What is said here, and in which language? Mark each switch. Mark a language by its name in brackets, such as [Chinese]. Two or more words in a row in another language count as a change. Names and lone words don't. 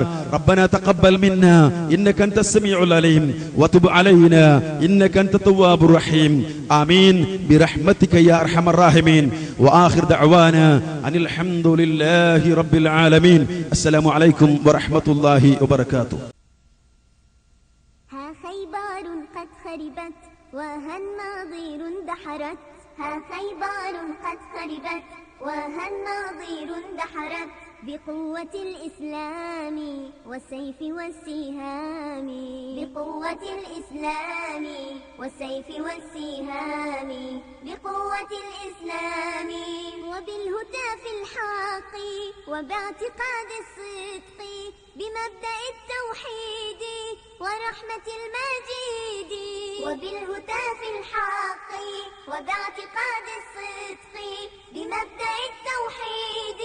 [Arabic] ربنا تقبل منا إنك أنت السميع العليم وتب علينا إنك أنت التواب الرحيم. آمين برحمتك يا أرحم الراحمين. وآخر دعوانا أن الحمد لله رب العالمين. السلام عليكم ورحمة الله وبركاته. خيبار قد خربت وهالناظير اندحرت ها خيبر قد خربت وها الناظر اندحرت بقوة الإسلام والسيف والسهام بقوة الإسلام والسيف والسهام بقوة الإسلام وبالهتاف الحق وباعتقاد الصدق بمبدأ التوحيد ورحمة المجيد وبالهتاف الحق وباعتقاد الصدق بمبدأ التوحيد